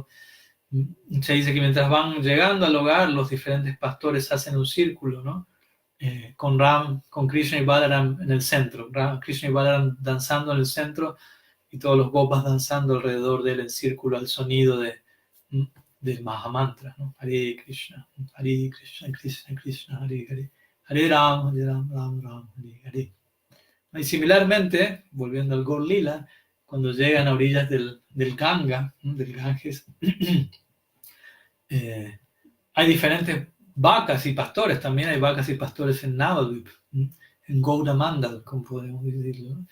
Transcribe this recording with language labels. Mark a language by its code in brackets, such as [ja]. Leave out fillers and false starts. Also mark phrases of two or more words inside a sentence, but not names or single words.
[es] Se dice que mientras van llegando al hogar, los diferentes pastores hacen un círculo, ¿no? Con Krishna y Balaram en el centro, Krishna y Balaram danzando en el centro y todos los gopas danzando alrededor de él en círculo al sonido del Mahamantra, ¿no? [sa] Hare Krishna, Krishna Krishna, Hare Hare, Hare Ram, Ram Ram, Hare Hare. [es] Y similarmente, volviendo al Gaur Lila, cuando llegan a orillas del Ganga, del Ganges, hay diferentes vacas y pastores, también hay vacas y pastores en Navadvip, en Gauramandal, como podemos decirlo, ¿no?